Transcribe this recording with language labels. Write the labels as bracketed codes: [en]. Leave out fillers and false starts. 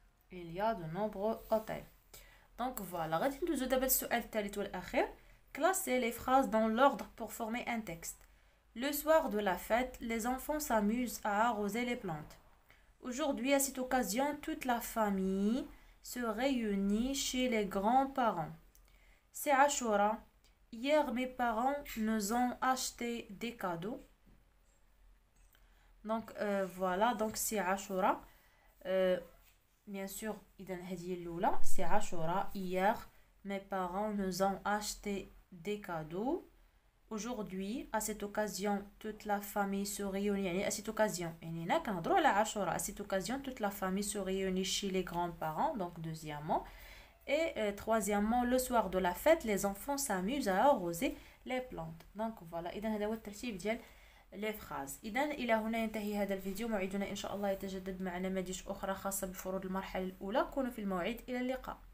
[fr] il y a de nombreux hôtels. Donc voilà, [ar] غادي ندوزو دابا السؤال الثالث والاخير. [fr] classer les phrases dans l'ordre pour former un texte. Le soir de la fête, les enfants s'amusent à arroser les plantes. Aujourd'hui, à cette occasion, toute la famille se réunit chez les grands-parents. C'est Ashura. Hier, mes parents nous ont acheté des cadeaux. Donc voilà, donc c'est Ashura. Bien sûr, c'est Ashura. Hier, mes parents nous ont acheté des cadeaux. Aujourd'hui, à cette occasion, toute la famille se réunit. [ar] يعني [fr] à cette occasion. [ar] يعني هنا كنهضروا على عاشوراء. [fr] À cette occasion, toute la famille se réunit chez les grands-parents. Donc deuxièmement. Et troisièmement, le soir de la fête, les enfants s'amusent à arroser les plantes. Donc voilà. [ar] إذا هذا هو الترتيب ديال [fr] les phrases. [ar] إذا إلى هنا ينتهي هذا الفيديو. موعدنا إن شاء الله يتجدد مع نماذج أخرى خاصة بفروض المرحلة الأولى. كونوا في الموعد. إلى اللقاء.